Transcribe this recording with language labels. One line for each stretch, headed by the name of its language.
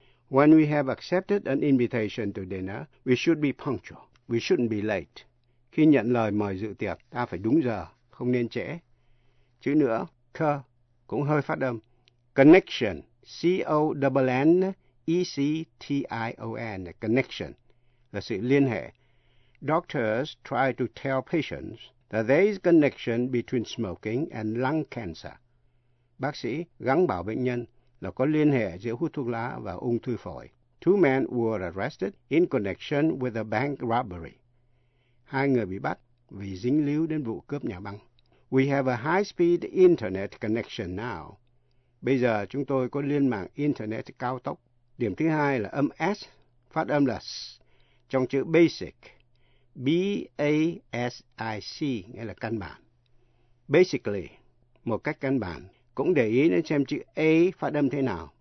English: When we have accepted an invitation to dinner, we should be punctual, we shouldn't be late.
Vietnamese: Khi nhận lời mời dự tiệc, ta phải đúng giờ, không nên trễ. Chữ nữa, k, cũng hơi phát âm.
English: Connection, C-O-N-N-E-C-T-I-O-N, connection,
Vietnamese: là sự liên hệ.
English: Doctors try to tell patients that there is connection between smoking and lung cancer.
Vietnamese: Bác sĩ gắng bảo bệnh nhân là có liên hệ giữa hút thuốc lá và ung thư phổi.
English: Two men were arrested in connection with a bank robbery.
Vietnamese: Hai người bị bắt vì dính líu đến vụ cướp nhà băng.
English: We have a high-speed internet connection now.
Vietnamese: Bây giờ chúng tôi có liên mạng internet cao tốc. Điểm thứ hai là âm S, phát âm là S, trong chữ basic. B-A-S-I-C, nghĩa là căn bản. Basically, một cách căn bản, cũng để ý đến xem chữ A phát âm thế nào.